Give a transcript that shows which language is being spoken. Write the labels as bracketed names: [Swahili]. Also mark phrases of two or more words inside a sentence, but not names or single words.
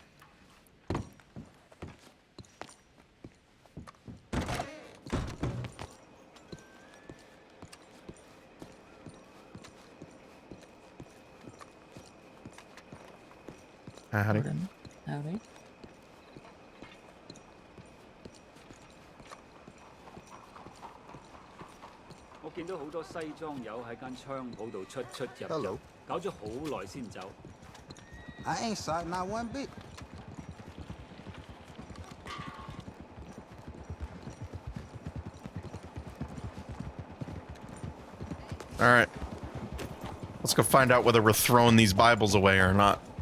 [English] Howdy. Howdy. [Cantonese] 我見到好多西裝友喺間槍鋪度出入入 [English] Hello. [Cantonese] 搞咗好耐先走。 [English] I ain't sorry, not one bit. All right. Let's go find out whether we're throwing these Bibles away or not.